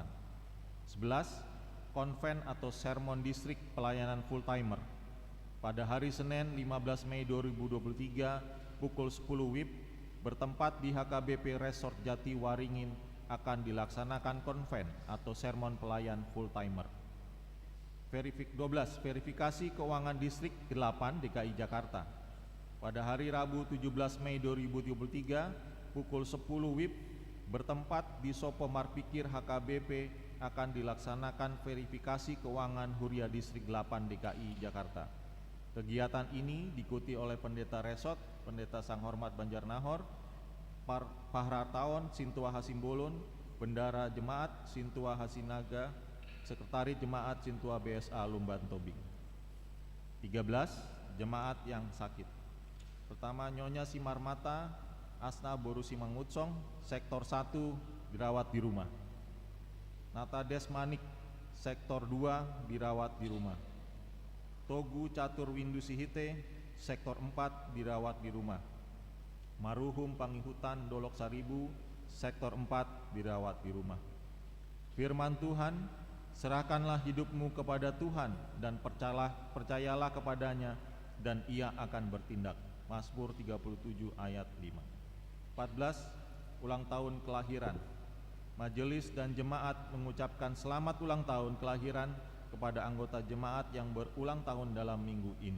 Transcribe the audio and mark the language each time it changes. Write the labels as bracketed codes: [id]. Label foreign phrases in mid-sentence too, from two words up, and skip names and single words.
[id] 11. Konven atau sermon distrik pelayanan full timer pada hari Senin 15 Mei 2023 pukul 10 WIB bertempat di HKBP Resort Jati Waringin akan dilaksanakan konven atau sermon pelayan full timer. 12. Verifikasi keuangan distrik 8 DKI Jakarta pada hari Rabu 17 Mei 2023 pukul 10 WIB bertempat di Sopo Marpikir HKBP akan dilaksanakan verifikasi keuangan Huria Distrik 8 DKI Jakarta. Kegiatan ini diikuti oleh Pendeta Resort, Pendeta Sang Hormat Banjarnahor, Pahrataon Sintua Hasimbolon, Bendara Jemaat Sintua Hasinaga, Sekretaris Jemaat Sintua BSA Lumban Tobing. 13. Jemaat yang sakit. Pertama, Nyonya Simarmata Asna Borusi Mangutsong, Sektor 1, dirawat di rumah. Nata Desmanik, Sektor 2, dirawat di rumah. Togu Catur Windu Sihite, Sektor 4, dirawat di rumah. Maruhum Pangihutan Dolok Saribu, Sektor 4, dirawat di rumah. Firman Tuhan, serahkanlah hidupmu kepada Tuhan dan percayalah kepadanya dan Ia akan bertindak. Mazmur 37 ayat 5. 14. Ulang tahun kelahiran. Majelis dan jemaat mengucapkan selamat ulang tahun kelahiran kepada anggota jemaat yang berulang tahun dalam minggu ini.